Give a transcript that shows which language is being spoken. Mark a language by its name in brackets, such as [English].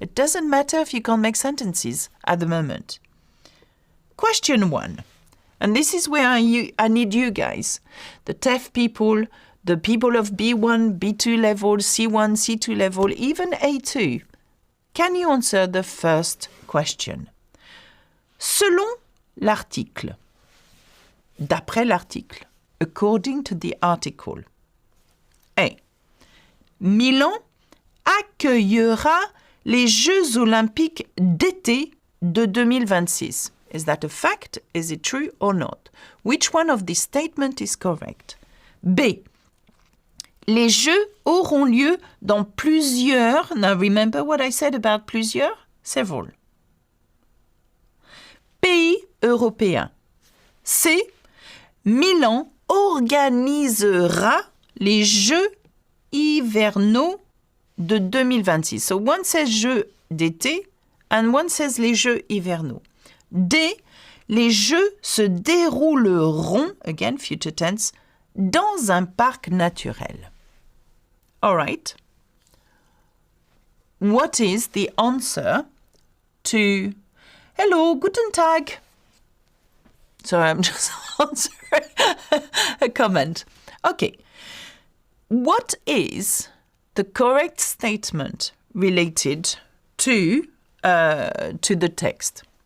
[English] It doesn't matter if you can't make sentences at the moment. Question 1. And this is where I need you guys, the TEF people, the people of B1, B2 level, C1, C2 level, even A2. Can you answer the first question? [French] Selon l'article, d'après l'article, [English] according to the article, [French] A. Milan accueillera les Jeux olympiques d'été de 2026. [English] Is that a fact? Is it true or not? Which one of these statements is correct? B. [French] Les Jeux auront lieu dans plusieurs. [English] Now remember what I said about plusieurs? Several. [French] Pays européens. C. Milan organisera les Jeux hivernaux de 2026. [English] So one says [French] Jeux d'été [English] and one says [French] les Jeux hivernaux. [English] D. [French] Les Jeux se dérouleront, [English] again future tense, [French] dans un parc naturel. [English] All right. What is the answer to hello, [German] guten Tag? [English] Sorry, I'm just answering a comment. Okay. What is the correct statement related to the text?